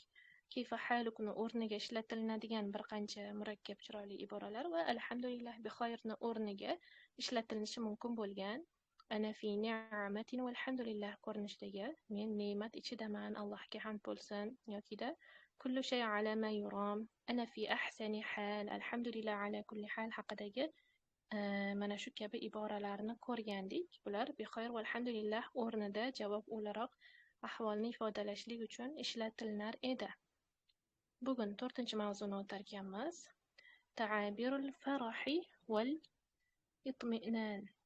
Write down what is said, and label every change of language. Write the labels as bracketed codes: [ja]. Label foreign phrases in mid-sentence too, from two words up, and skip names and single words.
[ar] كيف حالك [uz] o'rniga ishlatilinadigan bir qancha murakkab chiroyli iboralar va alhamdulillah bixoyrni o'rniga ishlatilishi mumkin bo'lgan [ar] أنا في نعمة والحمد لله [uz] ko'rinishidagi men ne'mat ichidaman, Allohga hamd bo'lsin, yokida [ar] كل شيء على ما يرام، أنا في أحسن حال، الحمد لله على كل حال [uz] haqidagi mana shu kabi iboralarni ko'rgandik. Bular bixoyr valhamdulillah o'rnida javob o'laroq ahvolni ifodalashlik uchun ishlatilar edi. Bugun 4-mavzuni o'tar ekanmiz. [ar] تعابير الفرح والاطمئنان.